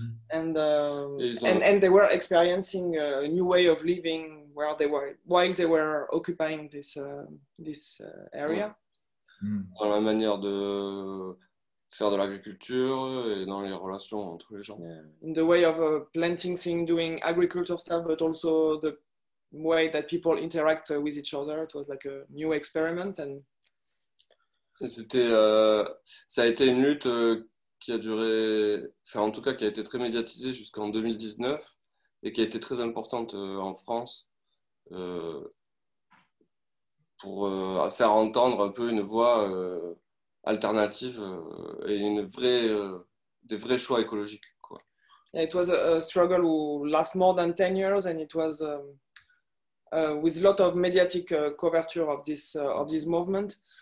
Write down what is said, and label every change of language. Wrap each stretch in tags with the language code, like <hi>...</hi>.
<en>And they were experiencing a new way of living while they were occupying this area.</en> <fr>Dans la manière de faire de l'agriculture et dans les relations entre les gens. Yeah.</fr> <en>In the way of planting things, doing agriculture stuff, but also the way that people interact with each other. It was like a new experiment. And</en> <fr>ça a été une lutte qui a duré, enfin en tout cas qui a été très médiatisée jusqu'en 2019 et qui a été très importante en France pour faire entendre un peu une voix alternative et des vrais choix écologiques, quoi.</fr> <en>Yeah, it was a struggle who last more than 10 years, and it was with a lot of mediatic coverture of this movement.</en>